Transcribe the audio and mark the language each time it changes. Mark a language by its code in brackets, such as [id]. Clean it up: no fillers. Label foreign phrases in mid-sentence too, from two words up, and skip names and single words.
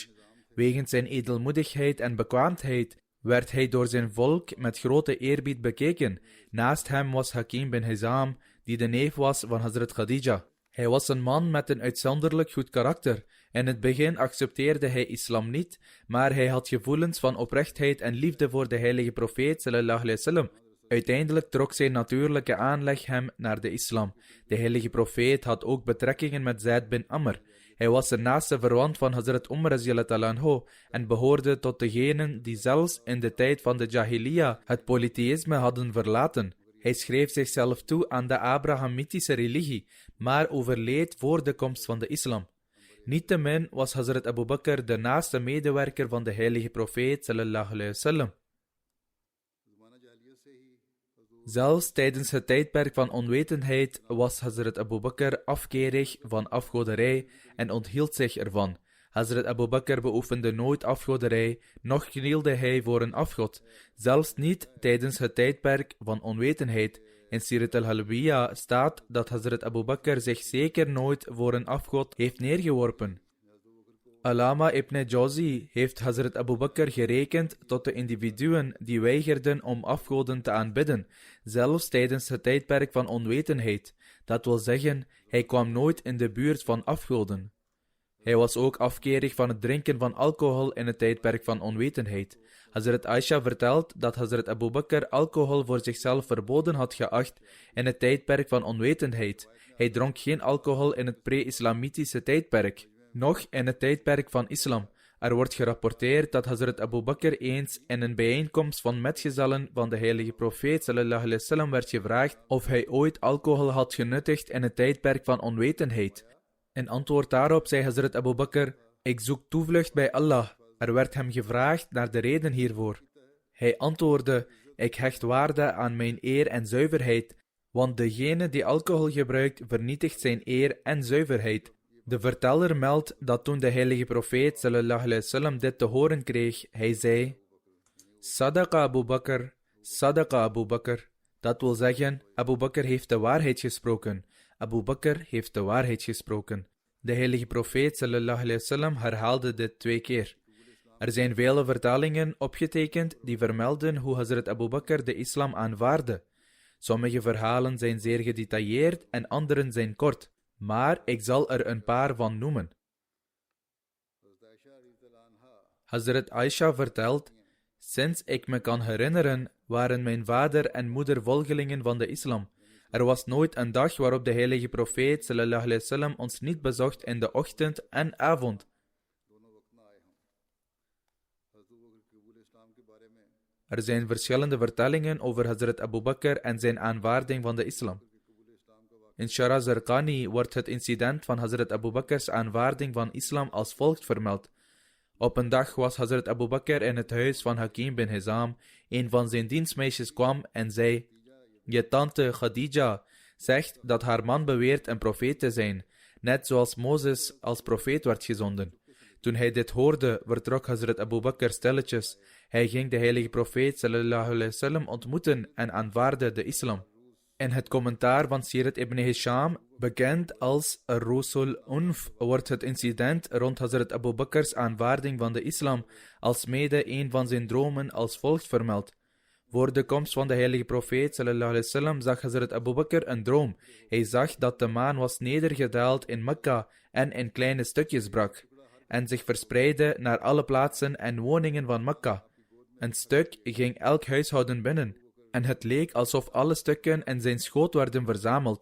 [nl] Wegens zijn edelmoedigheid en bekwaamheid werd hij door zijn volk met grote eerbied bekeken. Naast hem was Hakim bin Hizam, die de neef was van Hazrat Khadija. Hij was een man met een uitzonderlijk goed karakter. In het begin accepteerde hij islam niet, maar hij had gevoelens van oprechtheid en liefde voor de heilige profeet [ar] صلى الله عليه وسلم. [nl] Uiteindelijk trok zijn natuurlijke aanleg hem naar de islam. De heilige profeet had ook betrekkingen met Zaid bin Amr. Hij was een naaste verwant van Hazrat Umar [ar] رضي الله عنه [nl] en behoorde tot degenen die zelfs in de tijd van de Jahiliya het polytheïsme hadden verlaten. Hij schreef zichzelf toe aan de Abrahamitische religie, maar overleed voor de komst van de islam. Niettemin was Hazrat Abu Bakr de naaste medewerker van de heilige profeet [ar] صلى الله عليه وسلم. [nl] Zelfs tijdens het tijdperk van onwetendheid was Hazrat Abu Bakr afkerig van afgoderij en onthield zich ervan. Hazrat Abu Bakr beoefende nooit afgoderij, noch knielde hij voor een afgod, zelfs niet tijdens het tijdperk van onwetendheid. In Sirat al-Halbiya staat dat Hazrat Abu Bakr zich zeker nooit voor een afgod heeft neergeworpen. Allama ibn Jawzi heeft Hazrat Abu Bakr gerekend tot de individuen die weigerden om afgoden te aanbidden, zelfs tijdens het tijdperk van onwetendheid. Dat wil zeggen, hij kwam nooit in de buurt van afgoden. Hij was ook afkerig van het drinken van alcohol in het tijdperk van onwetendheid. Hazrat Aisha vertelt dat Hazrat Abu Bakr alcohol voor zichzelf verboden had geacht in het tijdperk van onwetendheid. Hij dronk geen alcohol in het pre-islamitische tijdperk, noch in het tijdperk van islam. Er wordt gerapporteerd dat Hazrat Abu Bakr eens in een bijeenkomst van metgezellen van de heilige profeet [ar] صلى الله عليه وسلم [nl] werd gevraagd of hij ooit alcohol had genuttigd in het tijdperk van onwetendheid. In antwoord daarop zei Hazrat Abu Bakr: ik zoek toevlucht bij Allah. Er werd hem gevraagd naar de reden hiervoor. Hij antwoordde: ik hecht waarde aan mijn eer en zuiverheid, want degene die alcohol gebruikt vernietigt zijn eer en zuiverheid. De verteller meldt dat toen de heilige profeet [ar] صلى الله عليه وسلم [nl] dit te horen kreeg, hij zei: [ar] صدق أبو بكر، صدق أبو بكر. [nl] Dat wil zeggen, Abu Bakr heeft de waarheid gesproken. Abu Bakr heeft de waarheid gesproken. De heilige profeet [ar] صلى الله عليه وسلم [nl] herhaalde dit 2 keer. Er zijn vele vertalingen opgetekend die vermelden hoe Hazrat Abu Bakr de islam aanvaardde. Sommige verhalen zijn zeer gedetailleerd en anderen zijn kort, maar ik zal er een paar van noemen. Hazrat Aisha vertelt: sinds ik me kan herinneren, waren mijn vader en moeder volgelingen van de islam. Er was nooit een dag waarop de heilige profeet [ar] صلى الله عليه وسلم [nl] ons niet bezocht in de ochtend en avond. Er zijn verschillende vertellingen over Hazrat Abu Bakr en zijn aanvaarding van de islam. In Shara Zarqani wordt het incident van Hazrat Abu Bakr's aanvaarding van islam als volgt vermeld. Op een dag was Hazrat Abu Bakr in het huis van Hakim bin Hizam. Een van zijn dienstmeisjes kwam en zei: je tante Khadija zegt dat haar man beweert een profeet te zijn, net zoals Mozes als profeet werd gezonden. Toen hij dit hoorde, vertrok Hazrat Abu Bakr stilletjes. Hij ging de heilige profeet [ar] صلى الله عليه وسلم [nl] ontmoeten en aanvaardde de islam. In het commentaar van Sirat ibn Hisham, bekend als Rusul Unf, wordt het incident rond Hazrat Abu Bakr's aanvaarding van de islam als mede een van zijn dromen als volgt vermeld. Voor de komst van de heilige profeet [ar] صلى الله عليه وسلم [nl] zag Hazrat Abu Bakr een droom. Hij zag dat de maan was nedergedaald in Mekka en in kleine stukjes brak en zich verspreidde naar alle plaatsen en woningen van Mekka. Een stuk ging elk huishouden binnen en het leek alsof alle stukken in zijn schoot werden verzameld.